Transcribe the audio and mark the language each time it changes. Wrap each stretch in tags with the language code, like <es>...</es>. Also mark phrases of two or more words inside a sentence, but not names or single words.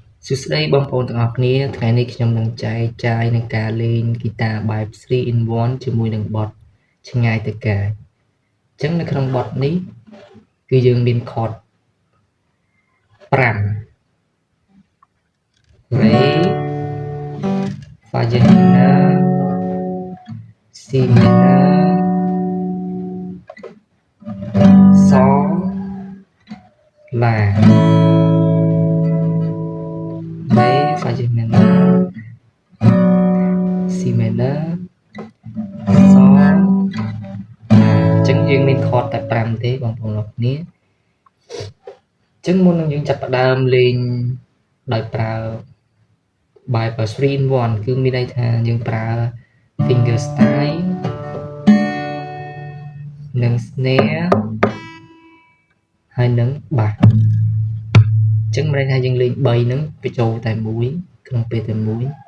<km>សួស្តីបងប្អូនទាំងអស់គ្នាថ្ងៃនេះខ្ញុំនឹងចែកចាយនឹងការលេងហ្គីតាបែប 3 in 1ជាមួយនឹងបទឆ្ងាយទៅកាយអញ្ចឹងនៅក្នុងបទនេះគឺយើងមាន chord 5 Re Fa minor C minor Sol La Re Fa minor C minor Sol La អញ្ចឹងយើងមាន chord តែ5ទេបងប្អូនអរគ្នាអញ្ចឹងមុននឹងយើងចាប់ផ្ដើមលេងដោយប្រើបែប 3 in 1 គឺមានន័យថាយើងប្រើ</km> <en>finger style</en> <km>និង snare ហើយនឹង bass អញ្ចឹងមានន័យថាយើងលេង3ហ្នឹងបញ្ចូលតែមួយក្នុងពេលតែមួយ</km>